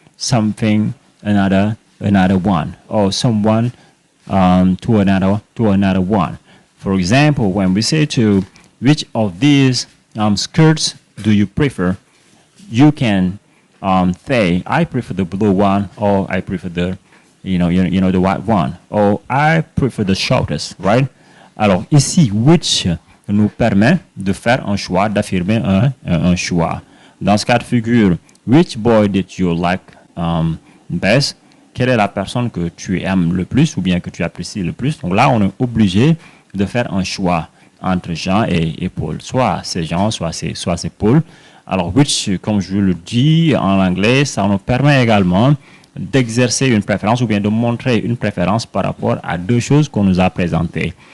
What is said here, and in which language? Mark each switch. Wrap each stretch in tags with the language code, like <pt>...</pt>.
<en>something, another one, or someone to another one. For example, when we say to which of these skirts do you prefer, you can say I prefer the blue one, or I prefer the the white one, or I prefer the shortest, right?</en> <fr>Alors ici, which nous permet de faire un choix, d'affirmer un choix. Dans ce cas de figure,</fr> <en>which boy did you like best?</en> <fr>Quelle est la personne que tu aimes le plus ou bien que tu apprécies le plus? Donc là, on est obligé de faire un choix entre Jean et Paul. Soit c'est Jean, soit c'est Paul. Alors, which, comme je le dis en anglais, ça nous permet également d'exercer une préférence ou bien de montrer une préférence par rapport à deux choses qu'on nous a présentées.</fr>